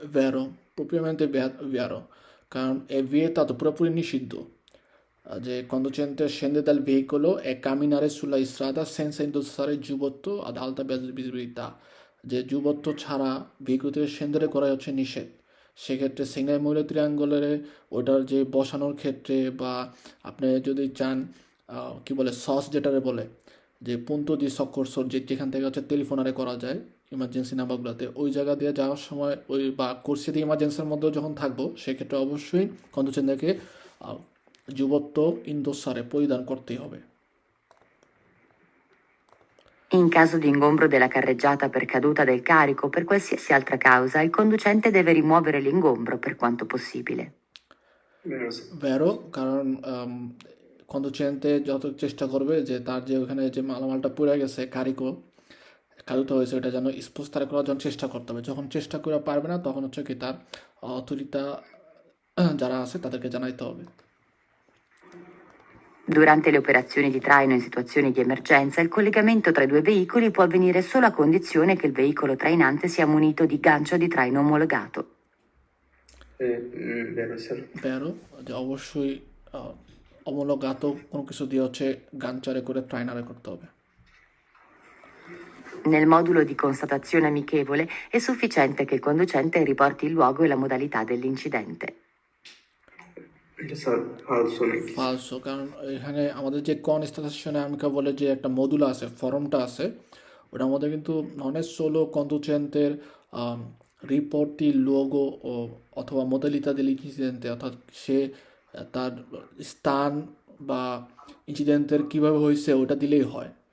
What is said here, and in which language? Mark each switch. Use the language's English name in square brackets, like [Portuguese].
[Italian] Vero, propriamente vero, [Bangla] কারণ [Italian] è vietato, [Bangla] পুরোপুরি নিষিদ্ধ যে [Italian] conducente scende dal veicolo e camminare sulla strada senza indossare il giubbotto ad alta visibilità, [Bangla] যে যুবত্ব ছাড়া vehicle থেকে সেন্দারে করা হচ্ছে নিষেধ। সেক্ষেত্রে সিগন্যাল মূল্য ত্রিয়াঙ্গলের ওটার যে বসানোর ক্ষেত্রে বা আপনি যদি চান কি বলে সস যেটারে বলে যে [Italian] punto di soccorso [Bangla] যেখান থেকে হচ্ছে টেলিফোনারে করা যায় ইমার্জেন্সি নাম্বারগুলোতে ওই জায়গা দিয়ে যাওয়ার সময় ওই বা কোর্সিতে ইমার্জেন্সির মধ্যেও যখন থাকবো সেক্ষেত্রে অবশ্যই কন্ডুচেন্দাকে যুবত্ব ইন্দোসারে পরিধান করতেই হবে। [Italian] In caso di ingombro della carreggiata per caduta del carico o per qualsiasi altra causa, il conducente deve rimuovere l'ingombro per quanto possibile. Vero, sì. [Bangla] ভেরো কারণ কন্ডুচেন্তে যত চেষ্টা করবে যে তার যে ওখানে যে মালামালটা পড়ে গেছে কারিত হয়েছে ওটা যেন স্পোস্তারে করার জন্য চেষ্টা করতে হবে। যখন চেষ্টা করে পারবে না তখন হচ্ছে কি তার অথরিতা যারা আছে তাদেরকে জানাইতে হবে। [Italian] Durante le operazioni di traino in situazioni di emergenza, il collegamento tra i due veicoli può avvenire solo a condizione che il veicolo trainante sia munito di gancio di traino omologato. Vero, sì. [Bangla] ভেরো যে অবশ্যই অমূলগাত কোনো কিছু দিয়ে হচ্ছে গাঞ্চারে করে ট্রাইনারে করতে হবে। [Italian] Nel modulo di constatazione amichevole è sufficiente che il conducente riporti il luogo e la modalità dell'incidente. [Bangla] এটা স্যার ফালসো নাকি? ফালসো কারণ এখানে আমাদের যে কনস্টালেশনে আমিকা বলে যে একটা মডুলা আছে ফর্মটা আছে ওটার মধ্যে কিন্তু [Italian] non è solo conducente riporti il luogo [Bangla] অথবা [Italian] modalità dell'incidente [Bangla] অর্থাৎ সে তার স্থান বা ইনসিডেন্টের কীভাবে হয়েছে ওটা দিলেই হয়।